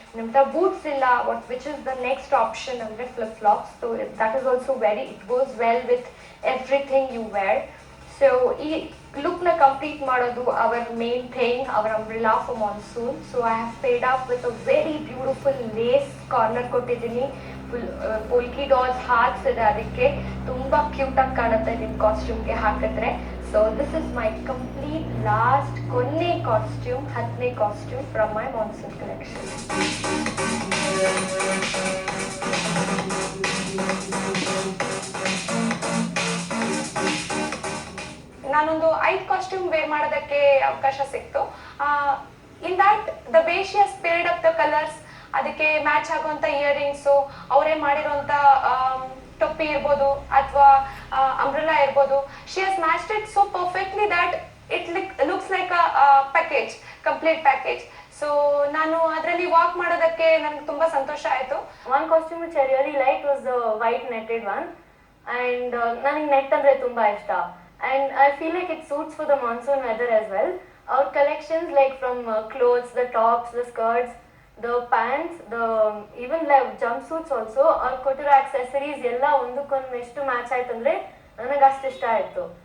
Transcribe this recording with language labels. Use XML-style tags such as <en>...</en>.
<kn>Namta boots illa,</kn> <en>which is the next option under flip-flops. So that is also it goes well with everything you wear. So</en> <kn>ee look na complete madodu</kn> <en>our main thing, our umbrella for monsoon. So I have paired up with a very beautiful lace corner kottidini,</en> <kn>polki dolls arts ಇದೆ, ಅದಕ್ಕೆ ತುಂಬಾ cute ಆಗಿ ಕಾಣುತ್ತೆ ನಿಮ್ ಕಾಸ್ಟ್ಯೂಮ್ಗೆ ಹಾಕಿದ್ರೆ.</kn> <en>So this is my complete last ಕೊನೆ costume, 10ನೇ costume from my monsoon collection.</en> <kn>ನಾನೊಂದು 5 costume wear ಮಾಡೋದಕ್ಕೆ ಅವಕಾಶ ಸಿಕ್ತು.</kn> <en>in that the way she has paired up the colours,</en> <kn>ಅದಕ್ಕೆ ಮ್ಯಾಚ್ ಆಗುವಂತ ಇಯರಿಂಗ್ಸು, ಅವರೇ ಮಾಡಿರುವಂತ ಟೊಪ್ಪಿ ಇರ್ಬೋದು ಅಥವಾ ಅಂಬ್ರೆಲಾ ಇರ್ಬೋದು,</kn> <en>She has matched it so perfectly that it looks like a package, complete package.</en> <kn>So ನಾನು ಅದರಲ್ಲಿ ವಾಕ್ ಮಾಡೋದಕ್ಕೆ ನನಗೆ ತುಂಬಾ ಸಂತೋಷ ಆಯಿತು.</kn> <en>One costume which I really liked was the white netted one, and</en> <kn>ನನಗೆ ನೆಟ್ ಅಂದ್ರೆ ತುಂಬಾ ಇಷ್ಟ,</kn> <en>and I feel like it suits for the monsoon weather as well. Our collections, like from clothes, the tops, the skirts, the pants, the even like jumpsuits also, or</en> <kn>ಕೊಟ್ಟಿರೋ accessories ಎಲ್ಲ ಒಂದಕ್ಕೊಂದು ಎಷ್ಟು match ಆಯ್ತಂದ್ರೆ ನನಗೆ ಅಷ್ಟು ಇಷ್ಟ ಆಯ್ತು.</kn>